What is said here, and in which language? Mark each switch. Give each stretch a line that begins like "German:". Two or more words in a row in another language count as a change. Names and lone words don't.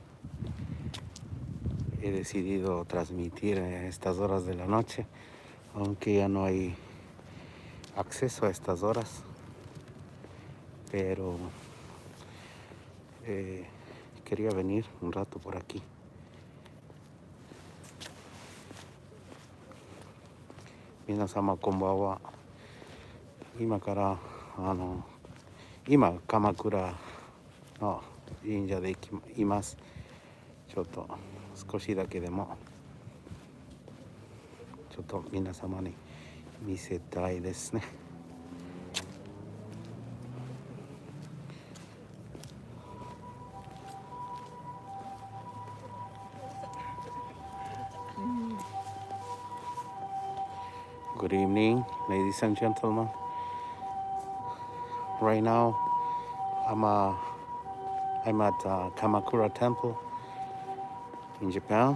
Spanish: He decidido transmitir a estas horas de la noche, aunque ya no hay acceso a estas horas. Pero quería venir un rato por aquí.
Japanese: 皆様こんばんは. 今から今鎌倉の神社でいます。ちょっと少しだけでもちょっと皆様に見せたいですね。
English: Good evening, ladies and gentlemen. Right now, I'm at Kamakura Temple in Japan.